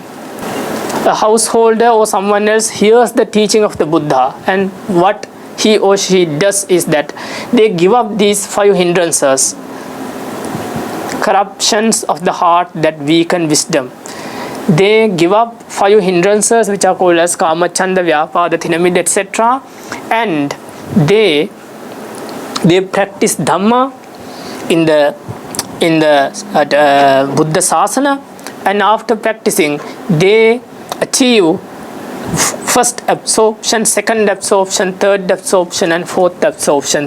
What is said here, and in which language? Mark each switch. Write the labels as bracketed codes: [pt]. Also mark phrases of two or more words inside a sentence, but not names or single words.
[en] A householder or someone else hears the teaching of the Buddha, and what he or she does is that they give up these 5 hindrances, corruptions of the heart that weaken wisdom. They give up 5 hindrances which are called as [pi] kama, chanda, vyapada, thinamid, [en] etc. And they practice Dhamma in the [pi] Buddha Sasana, [en] and after practicing they achieve first absorption, second absorption, third absorption, and fourth absorption.